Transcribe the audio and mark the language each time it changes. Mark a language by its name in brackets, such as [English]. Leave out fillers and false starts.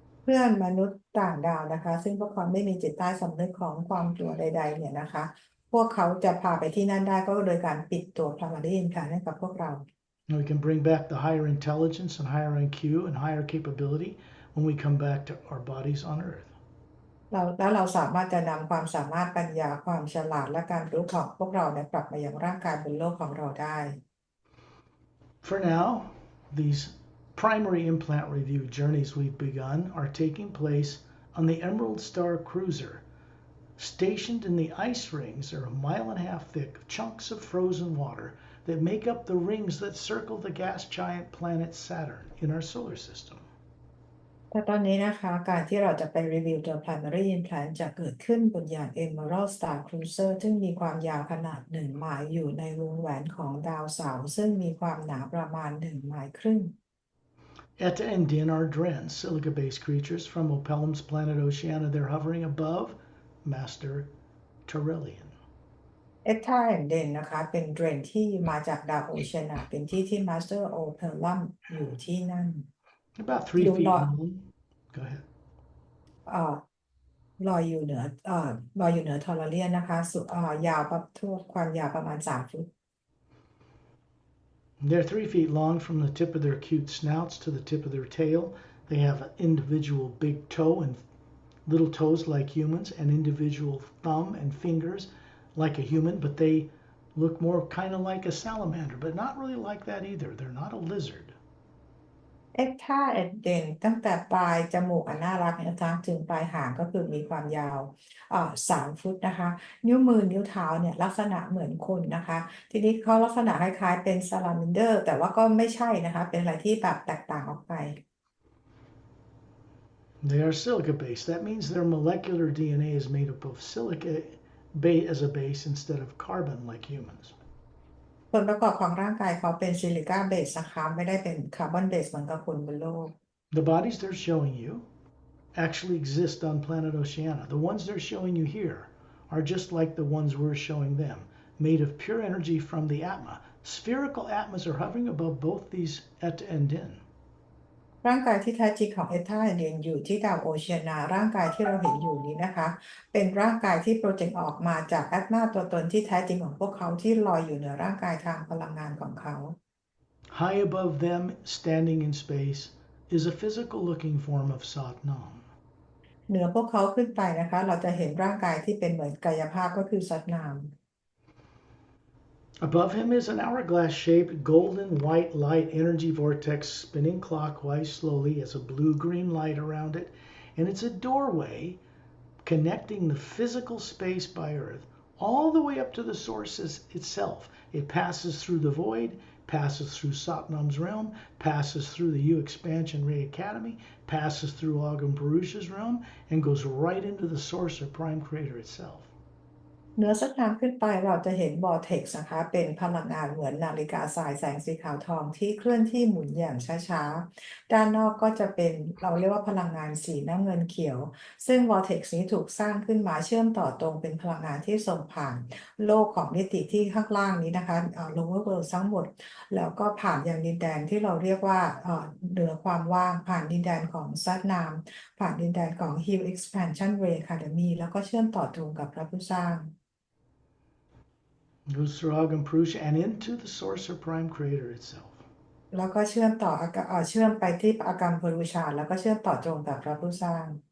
[Thai] พื่อนมนุษย์ต่างดาวนะคะซึ่งพวกเขาไม่มีจิตใต้สำนึกของความกลัวใดๆเนี่ยนะคะพวกเขาจะพาไปที่นั่นได้ก็โดยการปิดตัวพลามารีนค่ะให้กับพวกเรา [English] And we can bring back the higher intelligence and higher IQ and higher capability when we come back to our bodies on Earth. [Thai] เราสามารถจะนำความสามารถปัญญาความฉลาดและการรู้ของพวกเราเนี่ยกลับมายังร่างกายบนโลกของเราได้ [English] For now, these primary implant review journeys we've begun are taking place on the Emerald Star Cruiser. Stationed in the ice rings are a mile and a half thick chunks of frozen water that make up the rings that circle the gas giant planet Saturn in our solar system. [Thai] แต่ตอนนี้นะคะการที่เราจะไปรีวิวตัว [English] primary implant [Thai] จะเกิดขึ้นบนยาน Emerald Star Cruiser ซึ่งมีความยาวขนาด1 ไมล์อยู่ในวงแหวนของดาวเสาร์ซึ่งมีความหนาประมาณ1 ไมล์ครึ่ง [English] Eta and Din are Dren, silica-based creatures from Opellum's planet Oceania. They're hovering above Master Tyrrellian. [Thai] เอทาแอนเดนนะคะเป็นเดรนที่มาจากดาวโอเชียนาเป็นที่ที่ Master o p e l l u m อยู่ที่นั่น [English] About 3 [Thai] อยู่ [English] feet [Thai] ลอย [English] long. Go ahead. [Thai] เอ่อลอยอยู่เหนือลอยอยู่เหนือทอร์เรียนนะคะยาวประทั่วความยาวประมาณ3 ฟุต [English] They're 3 feet long from the tip of their cute snouts to the tip of their tail. They have an individual big toe and little toes like humans, and individual thumb and fingers like a human, but they look more kind of like a salamander, but not really like that either. They're not a lizard. [Thai] เอ็กท่าเอ็ดเดนตั้งแต่ปลายจมูกอันน่ารักนะคะถึงปลายหางก็คือมีความยาว3 ฟุตนะคะนิ้วมือนิ้วเท้าเนี่ยลักษณะเหมือนคนนะคะทีนี้เขาลักษณะคล้ายๆเป็นซาลาแมนเดอร์แต่ว่าก็ไม่ใช่นะคะเป็นอะไรที่แบบแตกต่างออกไป [English] They are silica based. That means their molecular DNA is made up of silica as a base instead of carbon like humans. [Thai] ส่วนประกอบของร่างกายเขาเป็นซิลิก้าเบสนะคะไม่ได้เป็นคาร์บอนเบสเหมือนกับคนบนโลก [English] The bodies they're showing you actually exist on planet Oceania. The ones they're showing you here are just like the ones we're showing them, made of pure energy from the atma. Spherical atmas are hovering above both these Eta and Din. [Thai] ร่างกายที่แท้จริงของเอธาเรียนอยู่ที่ดาวโอเชียนาร่างกายที่เราเห็นอยู่นี้นะคะเป็นร่างกายที่โปรเจกต์ออกมาจากแอตมาตัวตนที่แท้จริงของพวกเขาที่ลอยอยู่เหนือร่างกายทางพลังงานของเขา [English] High above them, standing in space, is a physical looking form of Satnam. [Thai] เหนือพวกเขาขึ้นไปนะคะเราจะเห็นร่างกายที่เป็นเหมือนกายภาพก็คือสัตนาม [English] Above him is an hourglass-shaped golden white light energy vortex spinning clockwise slowly as a blue-green light around it, and it's a doorway connecting the physical space by Earth all the way up to the source itself. It passes through the void, passes through Satnam's realm, passes through the U Expansion Ray Academy, passes through Agam Purusha's realm, and goes right into the source or prime creator itself. [Thai] เหนือสักน้ำขึ้นไปเราจะเห็นวอร์เท็กซ์นะคะเป็นพลังงานเหมือนนาฬิกาทรายแสงสีขาวทองที่เคลื่อนที่หมุนอย่างช้าๆด้านนอกก็จะเป็นเราเรียกว่าพลังงานสีน้ำเงินเขียวซึ่งวอร์เท็กซ์นี้ถูกสร้างขึ้นมาเชื่อมต่อตรงเป็นพลังงานที่ส่งผ่าน โลกของมิติที่ข้างล่างนี้นะคะ [English] lower world [Thai] ทั้งหมดแล้วก็ผ่านยังดินแดนที่เราเรียกว่าเหนือความว่างผ่านดินแดนของซัดนามผ่านดินแดนของ Hill Expansion Ray Academy แล้วก็เชื่อมต่อตรงกับพระผู้สร้าง [English] Goes through Agam Purusha and into the source or prime creator itself. [Thai] แล้วก็เชื่อมต่อเชื่อมไปที่อากรรมพรุชาแล้วก็เชื่อมต่อตรงกับพระผู้สร้าง